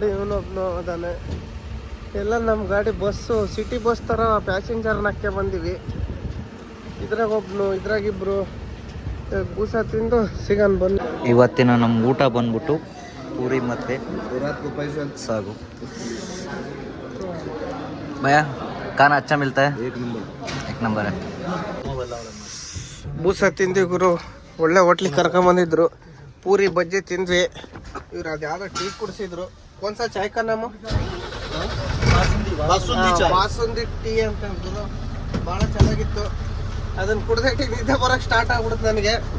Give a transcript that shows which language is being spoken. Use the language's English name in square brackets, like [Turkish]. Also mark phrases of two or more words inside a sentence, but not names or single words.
[Kannada] ಇವನೊಬ್ನು ಅದಾನೆ. ಎಲ್ಲ ನಮ್ಮ ಗಾಡಿ ಬಸ್ಸು [English] city bus [Kannada] ಥರ ಪ್ಯಾಸೆಂಜರ್ನಕ್ಕೆ ಬಂದೀವಿ. ಇದ್ರಾಗ ಒಬ್ನು ಇದ್ರಾಗಿಬ್ರು. ಬೂಸ ತಿಂದು ಸಿಗನ್ ಬಂದು ಇವತ್ತಿನ ನಮ್ಮ ಊಟ ಬಂದ್ಬಿಟ್ಟು ಪೂರಿ ಮತ್ತೆ ಸಾಗು. [Hindi] भैया खाना अच्छा मिलता है? एक नंबर है. [Kannada] ಬೂಸ ತಿಂದ್ವಿ ಗುರು. ಒಳ್ಳೆ ಹೋಟ್ಲಿಗೆ ಕರ್ಕೊಂಬಂದಿದ್ರು. ಪೂರಿ ಬಜ್ಜಿ ತಿಂದ್ವಿ. ಇವ್ರು ಅದು ಯಾವುದೋ ಟೀ ಕುಡಿಸಿದ್ರು. ಒಂದ್ಸಲ ಚಾಯ್ ನಮ್ಮ ಬಾಸುಂದಿ ಟೀ ಅಂತ ಅಂದ್ರು. ಭಾಳ ಚೆನ್ನಾಗಿತ್ತು. ಅದನ್ನು ಕುಡ್ದೆ ಟೀ ನಿದ್ದೆ ಬರೋಕ್ಕೆ ಸ್ಟಾರ್ಟ್ ಆಗ್ಬಿಡುತ್ತೆ ನನಗೆ.